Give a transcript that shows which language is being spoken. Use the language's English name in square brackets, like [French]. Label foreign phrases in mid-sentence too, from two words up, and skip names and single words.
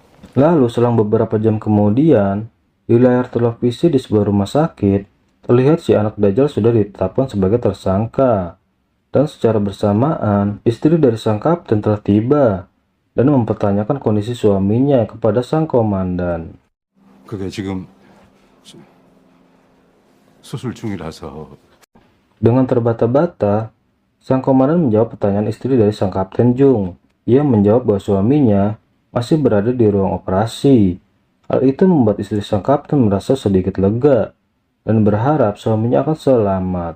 [Indonesian] Lalu selang beberapa jam kemudian, di layar televisi di sebuah rumah sakit, terlihat si anak Dajjal sudah ditetapkan sebagai tersangka. Dan secara bersamaan, istri dari sang kapten telah tiba dan mempertanyakan kondisi suaminya kepada sang komandan. [Korean] 그게 지금 수술 중이라서. [Indonesian] Dengan terbata-bata, sang komandan menjawab pertanyaan istri dari sang kapten Jung. Ia menjawab bahwa suaminya masih berada di ruang operasi. Hal itu membuat istri sang kapten merasa sedikit lega dan berharap suaminya akan selamat.